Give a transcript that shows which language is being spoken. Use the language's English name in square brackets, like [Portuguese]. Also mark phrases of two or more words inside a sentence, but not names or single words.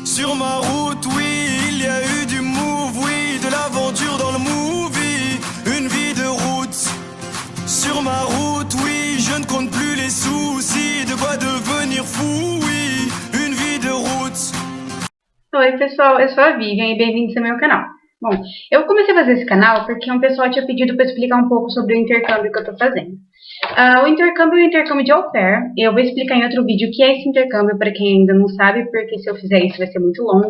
[French] Sur ma route, oui, il y a eu du move, oui, de l'aventure dans le movie. Une vie de route. Sur ma route, oui, je ne compte plus les soucis. De quoi devenir fou, oui, une vie de route. [Portuguese] Oi pessoal, eu sou a Vivian e bem-vindos ao meu canal. Bom, eu comecei a fazer esse canal porque um pessoal tinha pedido para explicar um pouco sobre o intercâmbio que eu estou fazendo. O intercâmbio é um intercâmbio de au pair. Eu vou explicar em outro vídeo o que é esse intercâmbio para quem ainda não sabe, porque se eu fizer isso vai ser muito longo.